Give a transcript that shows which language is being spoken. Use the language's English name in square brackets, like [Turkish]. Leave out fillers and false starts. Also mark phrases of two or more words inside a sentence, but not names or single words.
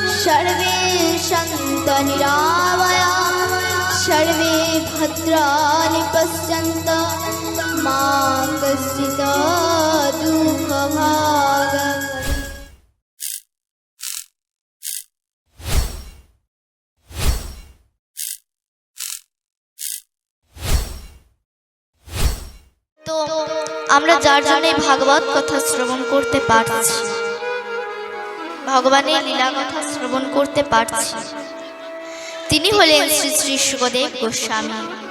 [Sanskrit] सर्वे सन्तु निरामयाः सर्वे भद्राणि पश्यन्तु मा कश्चित् दुःखभाग् [Bangla] তো আমরা যার জন্য ভাগবত কথা শ্রবণ করতে পারছি, ভগবানের লীলা কথা শ্রবণ করতে পারছি, তিনি হলেন শ্রী শ্রী শুকদেব গোস্বামী।